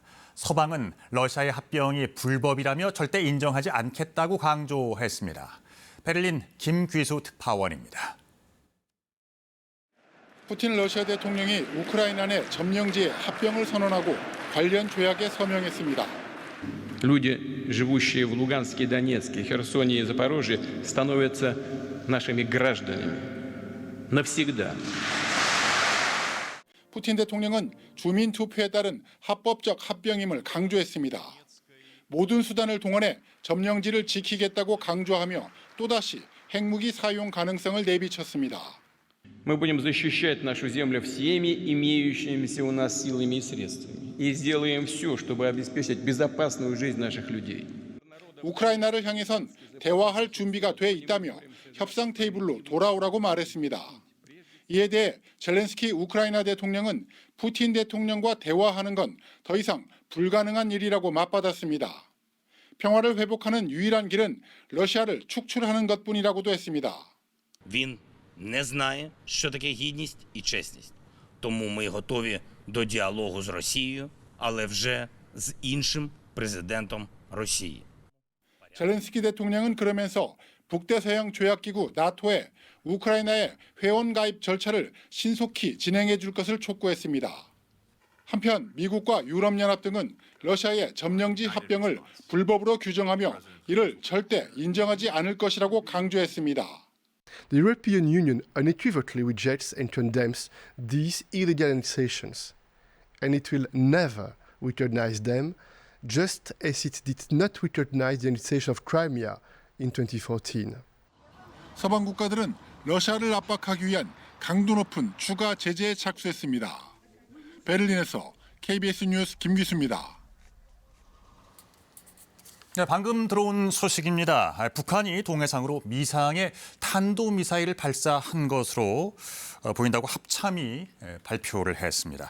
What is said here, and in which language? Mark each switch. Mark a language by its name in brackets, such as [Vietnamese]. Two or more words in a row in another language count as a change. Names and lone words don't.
[Korean] 서방은 러시아의 합병이 불법이라며 절대 인정하지 않겠다고 강조했습니다. 베를린 김귀수 특파원입니다. 푸틴 러시아 대통령이 우크라이나 내 점령지의 합병을 선언하고 관련 조약에 서명했습니다. [Russian] Люди, живущие в Луганске, Донецке, Херсоне и Запорожье, становятся нашими гражданами. навсегда. [Korean] 푸틴 대통령은 주민 투표에 따른 합법적 합병임을 강조했습니다. 모든 수단을 동원해 점령지를 지키겠다고 강조하며 또다시 핵무기 사용 가능성을 내비쳤습니다. [Russian] Мы будем защищать нашу землю всеми имеющимися у нас силами и средствами и сделаем все, чтобы обеспечить безопасную жизнь наших людей. [Korean] 우크라이나를 향해선 대화할 준비가 돼 있다며 협상 테이블로 돌아오라고 말했습니다. 이에 대해 젤렌스키 우크라이나 대통령은 푸틴 대통령과 대화하는 건 더 이상 불가능한 일이라고 맞받았습니다. 평화를 회복하는 유일한 길은 러시아를 축출하는 것뿐이라고도 했습니다. [Ukrainian] Він не знає, що таке гідність і чесність. Тому ми готові до діалогу з Росією, але вже з іншим президентом Росії. [Korean] 젤렌스키 대통령은 그러면서 북대서양 조약기구 나토에 우크라이나의 회원 가입 절차를 신속히 진행해 줄 것을 촉구했습니다. 한편 미국과 유럽연합 등은 러시아의 점령지 합병을 불법으로 규정하며 이를 절대 인정하지 않을 것이라고 강조했습니다. [English] The European Union unequivocally rejects and condemns these illegal annexations, and it will never recognize them, just as it did not recognize the annexation of Crimea in 2014. [Korean] 서방 국가들은 러시아를 압박하기 위한 강도 높은 추가 제재에 착수했습니다. 베를린에서 KBS 뉴스 김기수입니다. 네, 방금 들어온 소식입니다. 북한이 동해상으로 미상의 탄도미사일을 발사한 것으로 보인다고 합참이 발표를 했습니다.